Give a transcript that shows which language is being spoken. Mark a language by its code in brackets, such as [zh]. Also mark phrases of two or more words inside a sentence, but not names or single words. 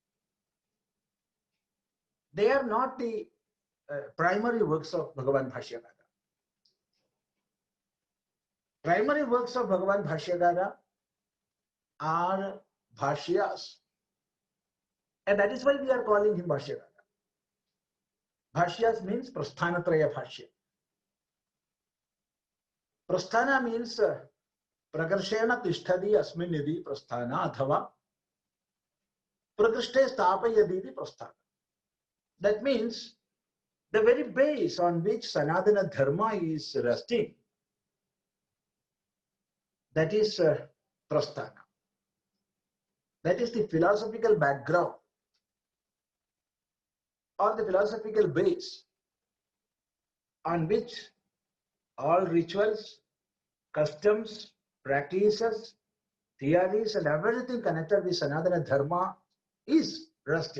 [en] They are not the primary works of Bhagavan Bhashyakara. Primary works of Bhagavan Bhashyakara are Bhashyas. And that is why we are calling him Bhashyakara. Bhashyas means Prasthanatraya Bhashya. [sa] प्रस्थान means प्रकर्षेण तिष्ठति अस्मिन्निति प्रस्थान अथवा प्रकृष्टे स्थापयतीति प्रस्थान. [en] That means the very base on which Sanatana Dharma is resting, that is Prasthana. That is the philosophical background or the philosophical base on which all rituals, customs, practices, theories and everything connected with Sanatana Dharma is resting.